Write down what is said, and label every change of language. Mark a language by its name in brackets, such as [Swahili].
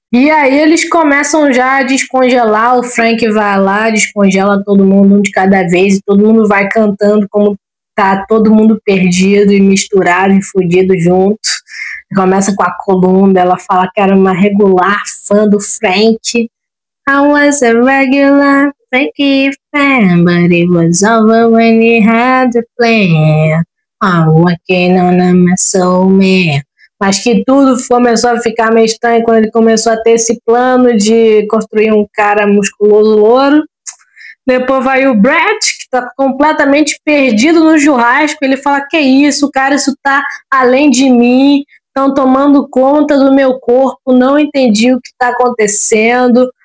[Portuguese] E aí eles começam já a descongelar, o Frank vai lá, descongela todo mundo um de cada vez, e todo mundo vai cantando como tá todo mundo perdido e misturado e fudido junto. Começa com a Columbia, ela fala que era uma regular fã do Frank. [English] I was a regular Frankie fan, but it was over when he had the plan. I'm working on my soul, man. [Portuguese] Mas que tudo começou a ficar meio estranho quando ele começou a ter esse plano de construir um cara musculoso louro. Depois vai o Brett, que tá completamente perdido no churrasco. Ele fala, que isso, cara, isso tá além de mim. Estão tomando conta do meu corpo, não entendi o que está acontecendo.